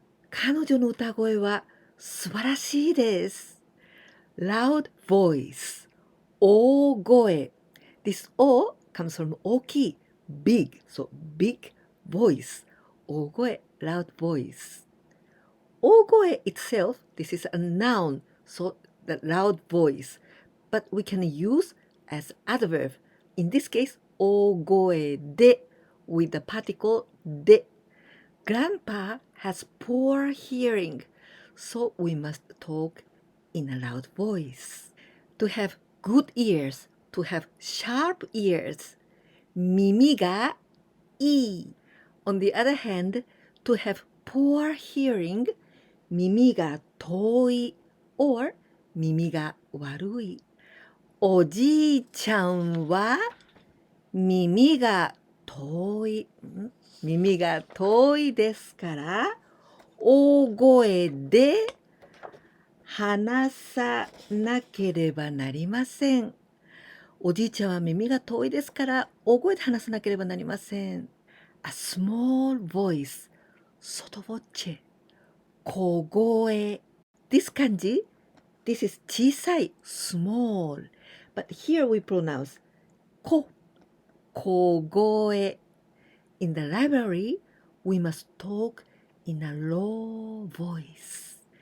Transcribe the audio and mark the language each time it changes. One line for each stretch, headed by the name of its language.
Japanese: 彼女の歌声は素晴らしいです。
English: Loud voice, 大声. This O comes from 大きい, big, so big voice. 大声, loud voice. 大声 itself, this is a noun, so the loud voice, but we can use as adverb. In this case, 大声で with the particle で. Grandpa has poor hearing, so we must talk in a loud voice. To have good ears, to have sharp ears,
Japanese: 耳がいい.
English: On the other hand, to have poor hearing,
Japanese: 耳が遠い
English: or
Japanese: 耳が悪い。おじいちゃんは耳が遠い。耳が遠いですから、大声で話さなければなりません。おじいちゃんは耳が遠いですから、大声で話さなければなりません。
English: A small voice, 外ボッチェ。
Japanese: 小声。
English: This kanji, this is 小さい small, but here we pronounce 小声. In the library, we must talk in a low voice.